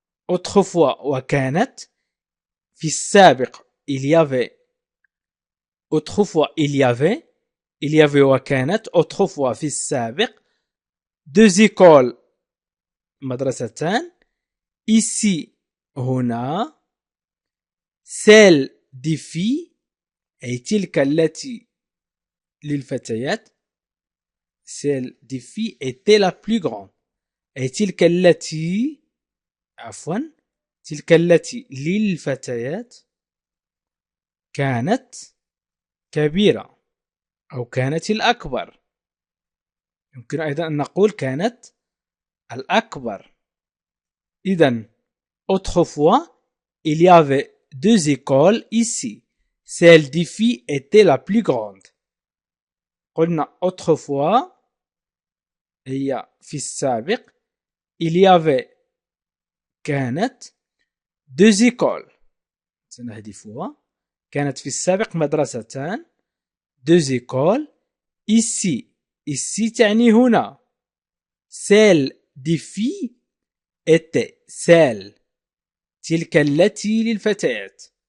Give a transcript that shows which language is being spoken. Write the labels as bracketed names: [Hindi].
[French] Autrefois [Arabic] وكانت في السابق [French] il y avait. Autrefois il y avait il y avait [Arabic] وكانت [French] autrefois [Arabic] في السابق [French] deux écoles [Arabic] مدرستان [French] ici [Arabic] هنا [French] celle des filles [Arabic] أي تلك التي للفتيات [French] celle des filles était la plus grande [Arabic] أي تلك التي عفوا تلك التي للفتيات كانت كبيرة أو كانت الأكبر يمكن أيضا أن نقول كانت الأكبر. إذن [French] autrefois il y avait deux écoles ici. Celle des filles était la plus grande. [Arabic] قلنا [French] autrefois [Arabic] هي في السابق [French] il y avait كانت deux écoles [Arabic] سنحذفها كانت في السابق مدرستان [French] deux écoles ici [Arabic] تعني هنا [French] celle des filles était celle [Arabic] تلك التي للفتيات